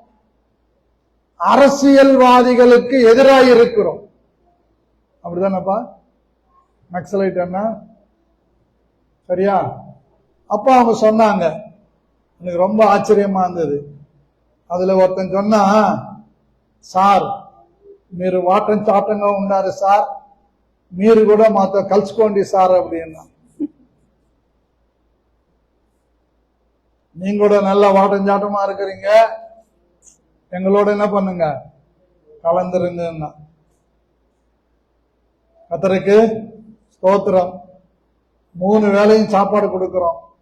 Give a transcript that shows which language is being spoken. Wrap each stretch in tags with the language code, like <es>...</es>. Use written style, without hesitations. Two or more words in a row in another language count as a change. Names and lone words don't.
<ta>அரசியல்வாதிகளுக்கு எதிராக இருக்கிறோம். அப்படிதானப்பா நக்சலைட் அண்ணா? சரியா? அப்ப அவங்க சொன்னாங்க, எனக்கு ரொம்ப ஆச்சரியமா இருந்தது. அதுல ஒருத்தன் சொன்னா,</ta> <te>సార్ మీరు వాటం చాటంగా ఉన్నారు సార్, మీరు కూడా మాతో కలుసుకోండి సార్ அப்படின்னா.</te> <ta>நீங்க கூட நல்ல வாட்டம் சாட்டமா இருக்கிறீங்க, எங்களோட என்ன பண்ணுங்க, கலந்துருங்க. கர்த்தருக்கு ஸ்தோத்திரம். 3 வேளையும் சாப்பாடு கொடுக்கிறோம்.</ta>